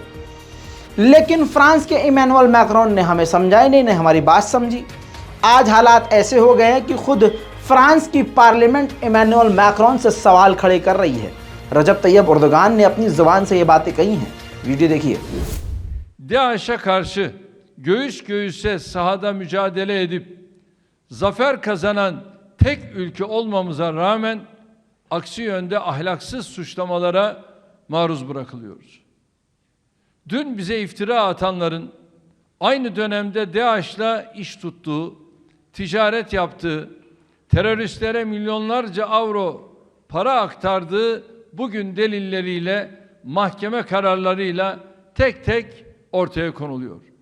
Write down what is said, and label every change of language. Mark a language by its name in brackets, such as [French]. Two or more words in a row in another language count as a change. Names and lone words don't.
[Hindi] लेकिन फ्रांस के इमैनुअल मैक्रोन ने हमें समझाया नहीं, हमारी बात समझी। आज हालात ऐसे हो गए हैं कि खुद फ्रांस की पार्लियामेंट इमैनुअल मैक्रोन से सवाल खड़े कर रही है। रजब तैयब एर्दोगान ने अपनी ज़ुबान से ये बातें कही हैं। वीडियो देखिए। [Turkish] DAEŞ'e karşı göğüs göğüse sahada mücadele edip zafer kazanan tek ülke olmamıza rağmen aksi yönde ahlaksız suçlamalara maruz bırakılıyoruz. Dün bize iftira atanların aynı dönemde DAEŞ'la iş tuttuğu, ticaret yaptığı, teröristlere milyonlarca avro para aktardığı bugün delilleriyle, mahkeme kararlarıyla tek tek ortaya konuluyor.